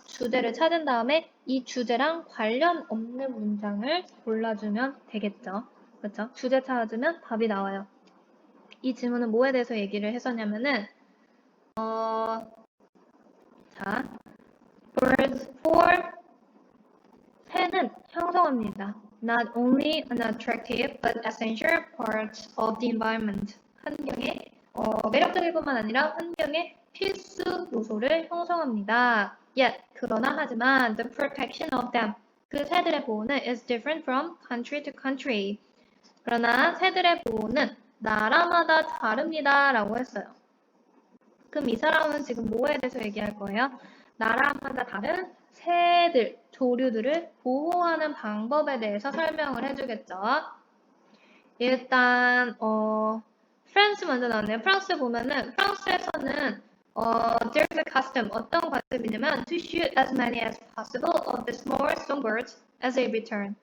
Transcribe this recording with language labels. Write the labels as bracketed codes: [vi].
[ko] 주제를 찾은 다음에 이 주제랑 관련 없는 문장을 골라주면 되겠죠. 그렇죠? 주제 찾아주면 답이 나와요. 이 질문은 뭐에 대해서 얘기를 했었냐면은 자, birds for 새는 형성합니다. [en] Not only an attractive but essential part of the environment. [ko] 환경의 매력적일 뿐만 아니라 환경의 필수 요소를 형성합니다. [en] Yet, [ko] 그러나 하지만 [en] the protection of them. [ko] 그 새들의 보호는 [en] is different from country to country. [ko] 그러나 새들의 보호는 나라마다 다릅니다. 라고 했어요. 그럼 이 사람은 지금 뭐에 대해서 얘기할 거예요? 나라마다 다른 새들, 조류들을 보호하는 방법에 대해서 설명을 해주겠죠. 일단 프랑스 먼저 나왔네요. 프랑스 보면은 프랑스에서는 [en] there's a custom. [ko] 어떤 관습이냐면 [en] to shoot as many as possible of the small songbirds as they return.